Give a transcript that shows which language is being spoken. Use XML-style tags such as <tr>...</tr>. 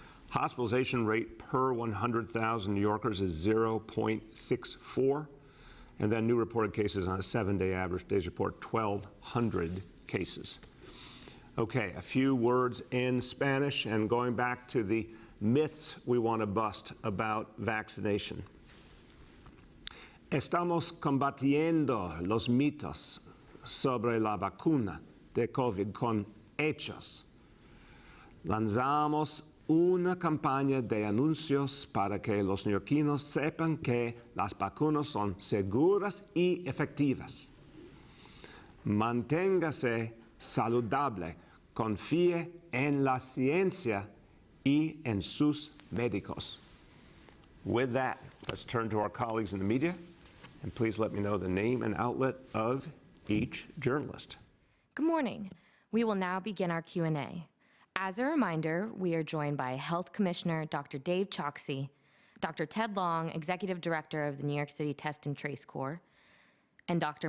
<en>Hospitalization rate per 100,000 New Yorkers is 0.64. And then new reported cases on a 7-day average. Today's report, 1,200 cases. Okay, a few words in Spanish, and going back to the myths we want to bust about vaccination.</en> <es>Estamos combatiendo los mitos sobre la vacuna de COVID con hechos. Lanzamos una campaña de anuncios para que los neoyorquinos sepan que las vacunas son seguras y efectivas. Manténgase saludable, confíe en la ciencia y en sus médicos.</es> <en>With that, let's turn to our colleagues in the media, and please let me know the name and outlet of each journalist. Good morning. We will now begin our Q&A. As a reminder, we are joined by Health Commissioner Dr. Dave Choksi, Dr. Ted Long, Executive Director of the New York City Test and Trace Corps, and Dr.</en>